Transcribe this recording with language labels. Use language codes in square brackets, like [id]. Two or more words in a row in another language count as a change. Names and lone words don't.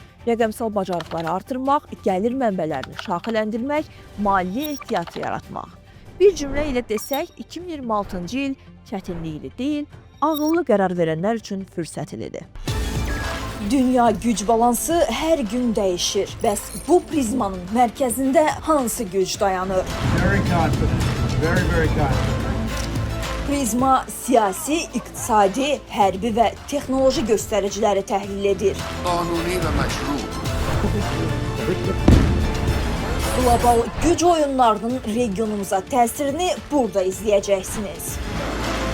[az] Rəqəmsal bacarıqları artırmaq, gəlir mənbələrini şaxələndirmək, maliyyə ehtiyatı yaratmaq. Bir cümlə ilə desək, 2026-cı il çətinlikli deyil, ağıllı qərar verənlər üçün fürsətlidir. Dünya güc balansı hər gün dəyişir. Bəs bu prizmanın mərkəzində hansı güc dayanır? [en] Very confident. Very confident. [az] Prizma siyasi, iqtisadi, hərbi və texnoloji göstəriciləri təhlil edir. [fa] قانونی و مشروع [az] Qlobal güc oyunlarının regionumuza təsirini burada izləyəcəksiniz.